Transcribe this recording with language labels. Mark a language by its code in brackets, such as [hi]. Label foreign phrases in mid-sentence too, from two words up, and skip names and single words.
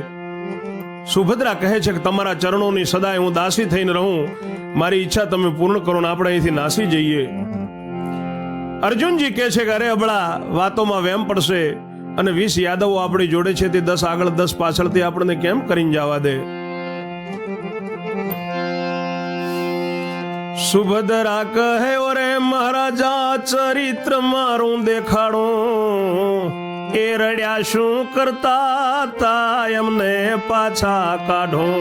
[gu] સુભદ્રા કહે છે કે તમારા ચરણોની સદાય હું દાસી થઈને રહું, મારી ઈચ્છા તમે પૂર્ણ કરો ને આપણે અહીંથી નાસી જઈએ। અર્જુનજી કહે છે કે અરે અબળા વાતોમાં વહેમ પડશે અને 20 યાદવો આપણી જોડે છે તે 10 આગળ 10 પાછળથી આપણને કેમ કરીને જવા દે? સુભદ્રા કહે ઓરે મહારાજા ચરિત્ર મારૂ દેખાડો, એ રડિયા શું કરતા તા એમને પાછા કાઢો।